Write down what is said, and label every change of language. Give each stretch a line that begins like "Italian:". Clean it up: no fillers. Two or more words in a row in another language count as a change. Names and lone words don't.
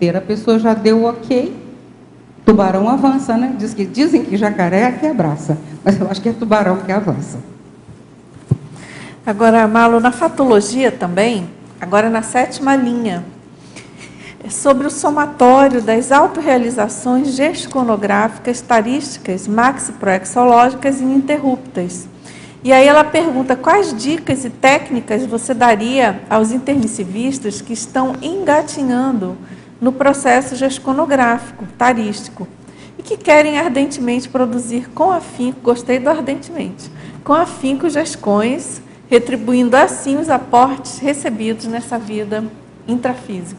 Portuguese: A pessoa já deu o ok, tubarão avança, né? Dizem que jacaré é que abraça, mas eu acho que é tubarão que avança. Agora, Malu, na fatologia também, agora na 7ª linha, é sobre o somatório das autorrealizações gesconográficas, tarísticas, maxiproexológicas e ininterruptas. E aí ela pergunta quais dicas e técnicas você daria aos intermissivistas que estão engatinhando no processo gesconográfico, tarístico, e que querem ardentemente produzir com afinco, gostei do ardentemente, com afinco gescões, retribuindo assim os aportes recebidos nessa vida intrafísica.